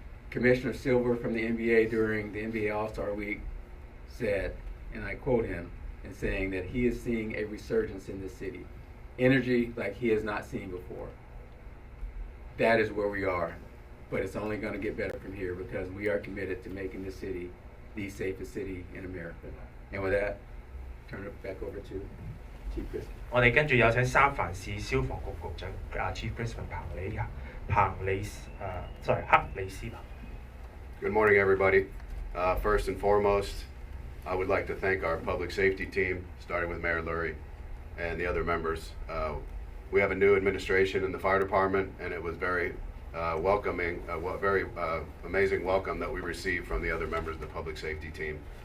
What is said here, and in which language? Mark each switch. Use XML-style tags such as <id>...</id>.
<en>Commissioner Silver from the NBA during the NBA All-Star Week said, and I quote him, in saying that he is seeing a resurgence in this city. Energy like he has not seen before. That is where we are. But it's only going to get better from here because we are committed to making this city the safest city in America. And with that, turn it back over to Chief Crispin.</en> <yue>我哋跟住有請三藩市消防局局長Chief Crispin克里斯吧。</yue> <en>Good morning, everybody. First and foremost, I would like to thank our public safety team, starting with Mayor Lurie and the other members. We have a new administration in the fire department, and it was very welcoming, very amazing welcome that we received from the other members of the public safety team.</en>